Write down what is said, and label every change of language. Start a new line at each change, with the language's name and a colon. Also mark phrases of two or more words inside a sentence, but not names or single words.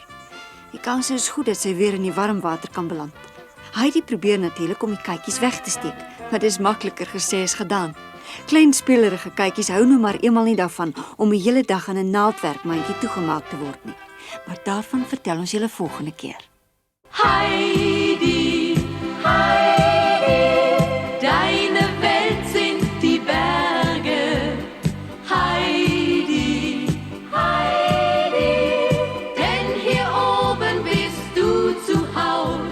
Afrikaans: Die kans is goed dat sy weer in die warm water kan beland. Heidi probeer natuurlik om die kykies weg te steek, maar dit is makliker gesê as gedaan. Klein spelerige kykies hou nou maar eenmal nie daarvan om die hele dag in 'n naaldwerkmandjie toegemaak te word nie. Maar daarvan vertel ons julle volgende keer.
German: Heidi, Heidi, deine Welt sind die Berge. Heidi, Heidi, denn hier oben bist du zu Haus.